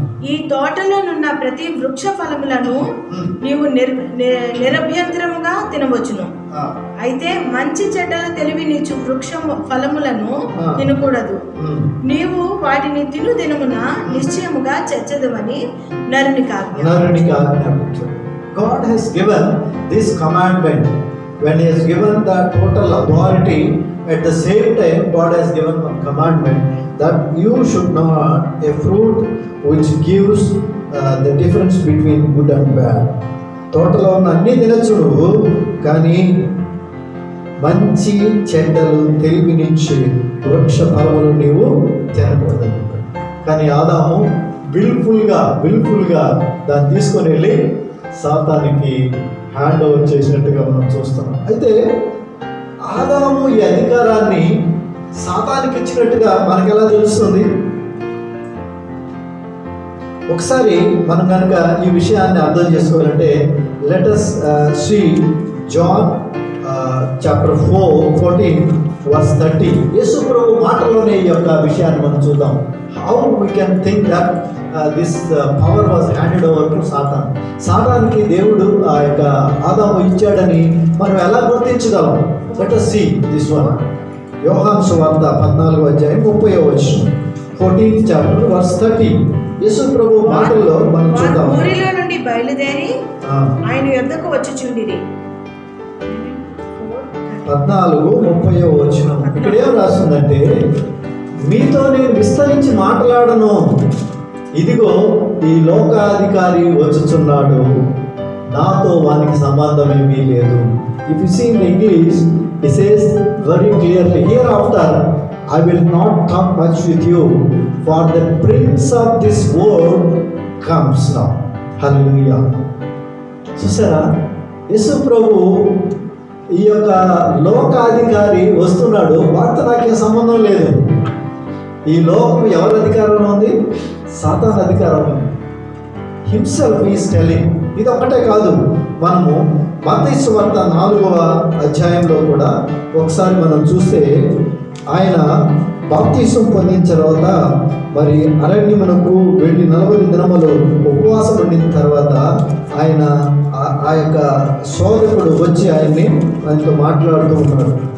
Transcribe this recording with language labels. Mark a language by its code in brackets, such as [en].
[te] ఈ తోటలోనున్న ప్రతి వృక్ష ఫలములను నీవు నిరభ్యంతరముగా తినవచ్చును. అయితే మంచి చెడ్డల తెలివినిచ్చు వృక్ష ఫలములను తినకూడదు. నీవు వాటిని తిను దినమున నిశ్చయముగా చచ్చదవని నరునికి ఆజ్ఞాపించాడు. [en] God has given this commandment. When he has given the total authority, at the same time God has given a commandment that you should not a fruit which gives the difference between good and bad. [te] తోటలో ఉన్న అన్ని తినచ్చు నువ్వు, కానీ మంచి చెడ్డలు తెలివినిచ్చే వృక్ష ఫలములు నీవు తినకూడదు. కానీ ఆదాము విల్ఫుల్గా దాన్ని తీసుకొని వెళ్ళి సాతానికి హ్యాండ్ ఓవర్ చేసినట్టుగా మనం చూస్తున్నాం. అయితే ఆదాము ఈ అధికారాన్ని సాతానికి ఇచ్చినట్టుగా మనకు ఎలా తెలుస్తుంది? ఒకసారి మనం కనుక ఈ విషయాన్ని అర్థం చేసుకోవాలంటే [en] let us see [te] John chapter 4:14-30. యేసు ప్రభు మాటలోనే ఈ యొక్క విషయాన్ని మనం చూద్దాం. [en] How we can think that this power was handed over to Satan. [te] సాతానికి దేవుడు ఆ యొక్క ఆదాము ఇచ్చాడని మనం ఎలా గుర్తించగలం? [en] Let us see this one. [te] యోహాను సువార్త 14వ అధ్యాయం 30వ వచనం, [en] 14th chapter verse 30. [te] యేసు ప్రభు మాటల్లో మనం చూద్దాం. ఊరిలో నుండి బయలుదేరి ఆయన యొద్దకు వచ్చుచుండిరి. 14:30 ఇక్కడ ఏం రాస్తుందంటే, మీతో నేను విస్తరించి మాట్లాడను, ఇదిగో ఈ లోకాధికారి వచ్చుచున్నాడు, నాతో వానికి సంబంధం ఏమీ లేదు. [en] If you see in the English, it says very clearly, hereafter I will not talk much with you, for the prince of this world comes now. Hallelujah. [te] చూసారా, యేసు ప్రభు ఈ యొక్క లోకాధికారి వస్తున్నాడు, వాటితో నాకేం సంబంధం లేదు. ఈ లోకం ఎవరి అధికారంలో ఉంది? సాతాను అధికారం ఉంది. [en] Himself is telling. [te] ఇది ఒక్కటే కాదు, మనము మత్తయి సువార్త 4వ అధ్యాయంలో కూడా ఒకసారి మనం చూస్తే, ఆయన బాప్తిసం పొందిన తర్వాత మరి అరణ్యమునకు వెళ్ళి 40 దినములు ఉపవాసం ఉండిన తర్వాత ఆయన ఆ యొక్క సోదరుడు వచ్చి ఆయనతో మాట్లాడుతూ ఉన్నాడు.